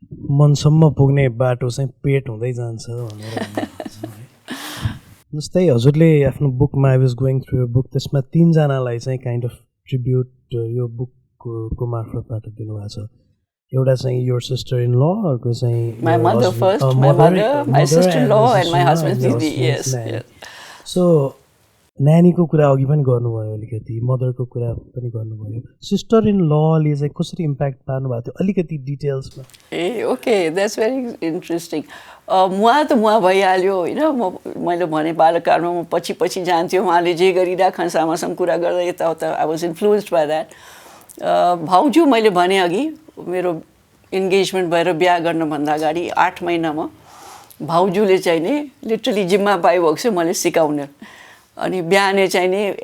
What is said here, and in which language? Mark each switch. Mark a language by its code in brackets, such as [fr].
[ne] मनसम्म पुग्ने बाटो चाहिँ पेट हुँदै जान्छ भनेर जस्तै हजुरले आफ्नो बुकमा [en] I was going through book [ne] त्यसमा 3 जनालाई चाहिँ काइन्ड अफ ट्रिब्युट यो बुकको मार्फतबाट दिनुभएको छ एउटा चाहिँ [en] your sister in law [ne] अर्को चाहिँ [en] my mother first my mother my sister in law and my husband's didi yes [ne] so नानीको कुरा अघि पनि गर्नुभयो अलिकति मदरको कुरा पनि गर्नुभयो सिस्टर इन लले चाहिँ कसरी इम्प्याक्ट पार्नु भएको थियो अलिकति डिटेल्समा [en] ah okay that's very interesting [ne] मुवा त मुवा भइहाल्यो होइन मैले भने बालकालमा म पछि जान्थ्यो उहाँले जे गरिरहेको सामासँग कुरा गर्दा यताउता [en] I was influenced by that [ne] भाउजू मैले भने अघि मेरो इन्गेजमेन्ट भएर बिहा गर्नुभन्दा अगाडि 8 महिनामा भाउजूले चाहिँ नि लिटरली जिम्मा पाइभएको छ मैले सिकाउने अनि बिहानै चाहिँ नि